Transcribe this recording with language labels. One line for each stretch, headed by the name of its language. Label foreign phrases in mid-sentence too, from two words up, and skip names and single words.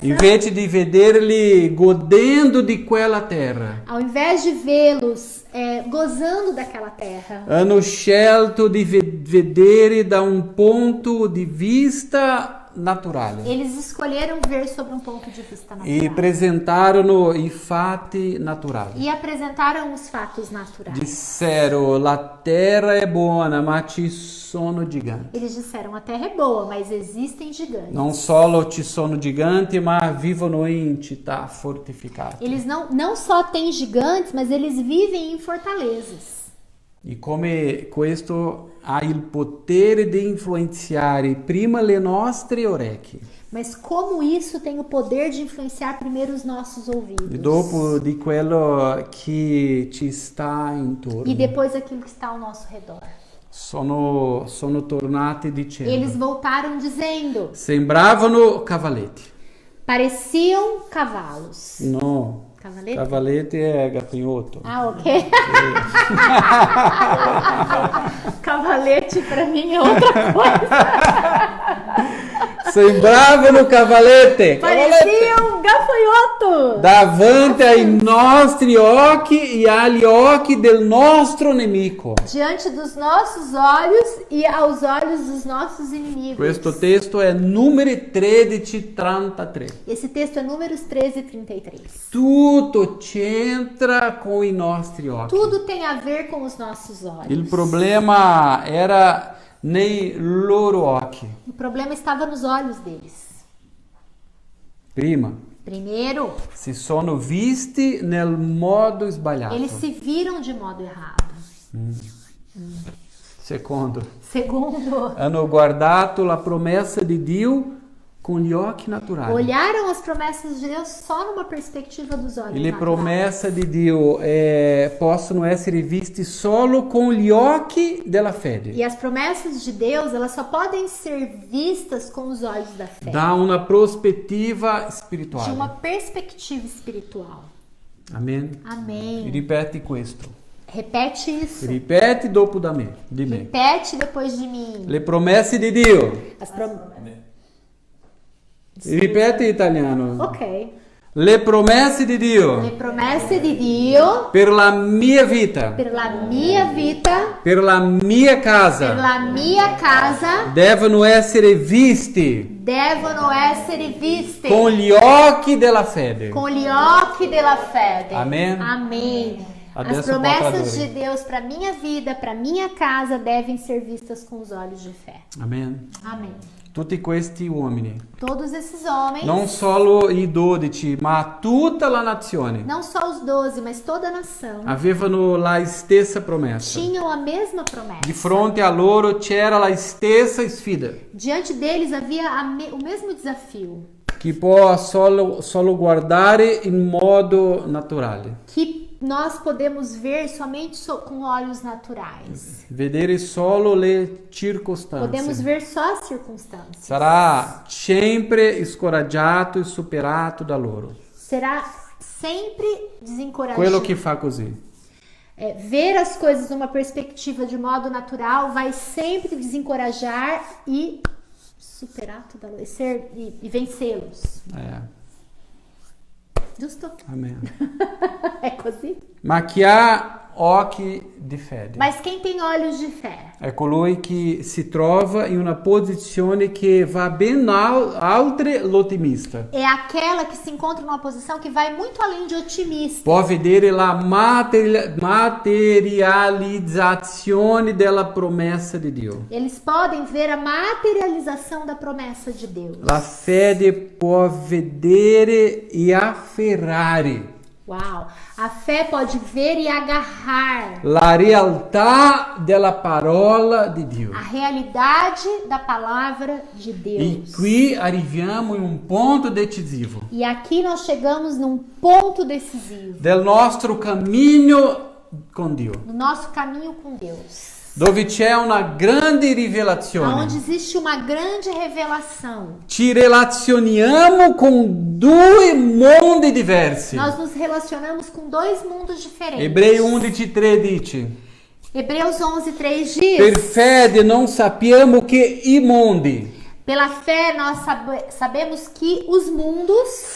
Italian: invece di vederli godendo di quella terra,
Portuguese: ao invés de vê-los gozando daquela terra,
Italian: hanno scelto di vedere da un punto di vista naturale
Portuguese: eles escolheram ver sobre um ponto de vista
Italian: e
Portuguese: natural
Italian: presentarono i fatti naturali.
Portuguese: e apresentaram os fatos naturais.
Italian: Dissero: la terra è buona, ma ci sono giganti.
Portuguese: Eles disseram: a terra é boa, mas existem gigantes.
Italian: Non solo ci sono giganti, ma vivono in città fortificate.
Portuguese: Eles não só têm gigantes, mas eles vivem em fortalezas.
Italian: E come questo ha il potere di influenzare prima le nostre orecchie
Portuguese: Mas como isso tem o poder de influenciar primeiro os nossos ouvidos
Italian: e dopo di quello che ci sta intorno.
Portuguese: e depois aquilo que está ao nosso redor.
Italian: Sono tornati dicendo:
Portuguese: Eles voltaram dizendo:
Italian: sembravano cavalletti.
Portuguese: pareciam cavalos.
Italian: No,
Portuguese: Cavalete?
Italian: cavalletti è gafanhoto.
Portuguese: Ah, ok. Cavalete pra mim é outra coisa.
Italian: Sembravano cavalletti.
Portuguese: Pareciam gafanhotos.
Italian: Davanti ai nostri occhi e agli occhi del nostro nemico.
Portuguese: Diante dos nossos olhos e aos olhos dos nossos inimigos.
Italian: Questo testo è Numeri 13:33.
Portuguese: Esse texto é Números 13:33.
Italian: Tutto c'entra con i nostri occhi.
Portuguese: Tudo tem a ver com os nossos olhos.
Italian: Il problema era nei loro occhi.
Portuguese: O problema estava nos olhos deles.
Italian: Prima,
Portuguese: Primeiro,
Italian: si sono visti nel modo sbagliato.
Portuguese: eles se viram de modo errado.
Italian: Secondo,
Portuguese: Segundo,
Italian: hanno guardato la promessa di Dio con gli occhi naturali.
Portuguese: olharam as promessas de Deus só numa perspectiva dos olhos
Italian: E le
Portuguese: naturais.
Italian: promesse di Dio possono essere viste solo con gli occhi della fede,
Portuguese: E as promessas de Deus, elas só podem ser vistas com os olhos da fé.
Italian: da una prospettiva
Portuguese: De
Italian: spirituale.
Portuguese: uma perspectiva espiritual.
Italian: Amen.
Portuguese: Amém.
Italian: Ripeti questo.
Portuguese: Repete isso.
Italian: Ripeti dopo di me.
Portuguese: Repete depois de mim.
Italian: Le promesse di Dio.
Portuguese: As prom...
Italian: Ripeti in italiano.
Portuguese: Ok.
Italian: Le promesse di Le Dio promesse di Dio per la mia vita, per la mia vita, per la mia per casa, la mia casa, devono essere visti devono essere viste con gli occhi della fede. com gli occhi della fede.
Portuguese: Amém. Amém.
Italian: Adesso
Portuguese: As promessas pode de Deus para minha vida, para minha casa, devem ser vistas com os olhos de fé.
Italian: Amen.
Portuguese: Amém.
Italian: Tutti questi uomini,
Portuguese: Todos esses homens,
Italian: non solo i 12, ma tutta la nazione,
Portuguese: não só os 12, mas toda a nação,
Italian: avevano la stessa promessa.
Portuguese: tinham a mesma promessa.
Italian: Di fronte a loro c'era la stessa sfida.
Portuguese: Diante deles havia o mesmo desafio,
Italian: Chi può solo guardare in modo naturale,
Portuguese: que nós podemos ver somente com olhos naturais.
Italian: vedere solo le
Portuguese: Podemos
Italian: circostanze.
Portuguese: ver só as circunstâncias.
Italian: Sarà sempre scoraggiato e superato da loro.
Portuguese: Será sempre desencorajado.
Italian: Quello che fa così.
Portuguese: Ver as coisas numa perspectiva de modo natural vai sempre desencorajar e superar toda a e vencê-los.
Italian: Giusto?
Portuguese: Amen.
Italian: É così? Ma chi ha occhi di fede
Portuguese: Mas quem tem olhos de fé
Italian: è colui che si trova in una posizione che va ben oltre l'ottimista.
Portuguese: é aquela que se encontra numa posição que vai muito além de otimista.
Italian: Può vedere la materializzazione della promessa di Dio.
Portuguese: Eles podem ver a materialização da promessa de Deus.
Italian: La fede può vedere e afferrare
Portuguese: Uau! A fé pode ver e agarrar
Italian: la realtà della parola di Dio.
Portuguese: a realidade da palavra de
Italian: E
Portuguese: Deus.
Italian: qui arriviamo in un punto decisivo
Portuguese: E aqui nós chegamos num ponto decisivo
Italian: del nostro cammino con Dio,
Portuguese: no nosso caminho com Deus,
Italian: dove c'è una grande rivelazione.
Portuguese: onde existe uma grande revelação.
Italian: Ci relazioniamo con due mondi diversi.
Portuguese: Nós nos relacionamos com dois mundos diferentes.
Italian: Ebrei 11:3 dice:
Portuguese: Hebreus 11:3
Italian: Per
Portuguese: diz:
Italian: fede non sappiamo che i mondi
Portuguese: pela fé nós sabemos que os mundos